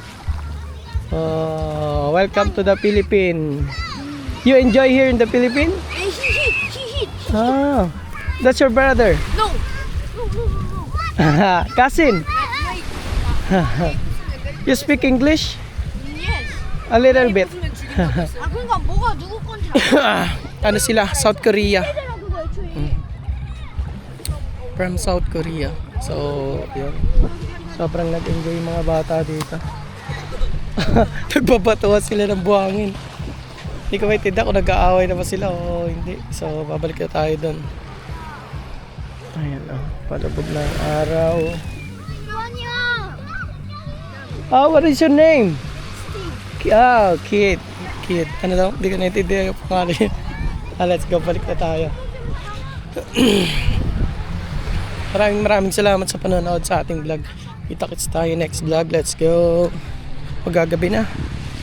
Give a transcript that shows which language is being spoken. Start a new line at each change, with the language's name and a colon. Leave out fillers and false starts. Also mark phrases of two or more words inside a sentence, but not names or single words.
English: Oh, welcome to the Philippines. You enjoy here in the Philippines? He hit. Oh, that's your brother. No. Cousin. Wait. You speak English? Yes. A little bit.
Korean: 아 그러니까 뭐가 누구 건지 알아.
Filipino: Ano sila? South Korea.
Korean: 얘들아 그거 애초에.
English: From South Korea. So,
Filipino: yun. Sobrang nag-enjoy yung mga bata dito. Nagbabatuwa sila ng buhangin. Hindi ko maintindihan kung nag-aaway na ba sila o hindi. So, babalik na tayo doon. Ayan, oh. Palubog na ang araw.
Korean: 아니야.
English: Oh, what is your name? Oh, Kid. Kid.
Filipino: Ano daw? Hindi ko naintindihan yung pangalan niya.
English: Let's go.
Filipino: Balik na tayo. Maraming salamat sa panonood sa ating vlog. Kita-kits tayo
English: next vlog. Let's go.
Filipino: Magagabi na.